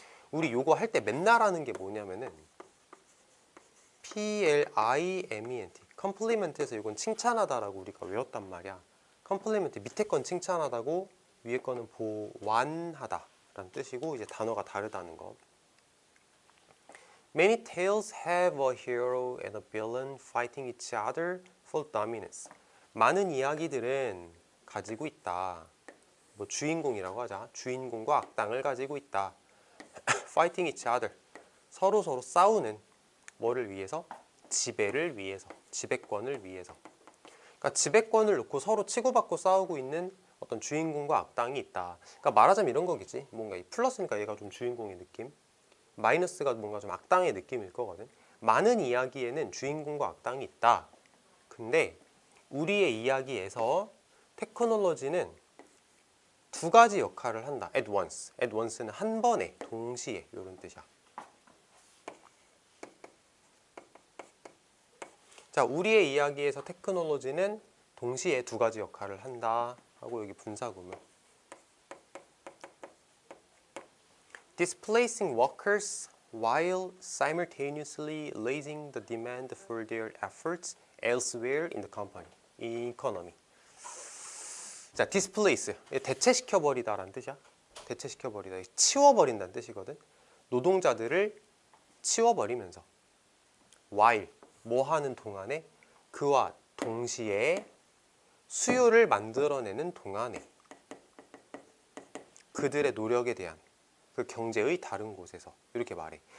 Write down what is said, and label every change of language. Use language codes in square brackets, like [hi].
[ko] 우리 요거 할 때 맨날 하는 게 뭐냐면은 P-L-I-M-E-N-T 컴플리멘트에서 이건 칭찬하다라고 우리가 외웠단 말이야. 컴플리멘트 밑에 건 칭찬하다고 위에 거는 보완하다 라는 뜻이고 이제 단어가 다르다는 거. [en] Many tales have a hero and a villain fighting each other for dominance. [ko] 많은 이야기들은 가지고 있다. 뭐 주인공이라고 하자. 주인공과 악당을 가지고 있다. [en] Fighting each other. [ko] 서로 싸우는 뭐를 위해서? 지배를 위해서. 지배권을 위해서. 그러니까 지배권을 놓고 서로 치고받고 싸우고 있는 어떤 주인공과 악당이 있다. 그러니까 말하자면 이런 거겠지. 뭔가 이 플러스니까 얘가 좀 주인공의 느낌. 마이너스가 뭔가 좀 악당의 느낌일 거거든. 많은 이야기에는 주인공과 악당이 있다. 근데 우리의 이야기에서 테크놀로지는 두 가지 역할을 한다. [en] At once. [ko] At once는 한 번에, 동시에 이런 뜻이야. 자, 우리의 이야기에서 테크놀로지는 동시에 두 가지 역할을 한다. 하고 여기 분사구문. [en] Displacing workers while simultaneously raising the demand for their efforts elsewhere in the company. economy. 자, displace. [ko] 대체시켜버리다라는 뜻이야. 대체시켜버리다. 치워버린다는 뜻이거든. 노동자들을 치워버리면서 while 뭐 하는 동안에 그와 동시에 수요를 만들어내는 동안에 그들의 노력에 대한 그 경제의 다른 곳에서 이렇게 말해.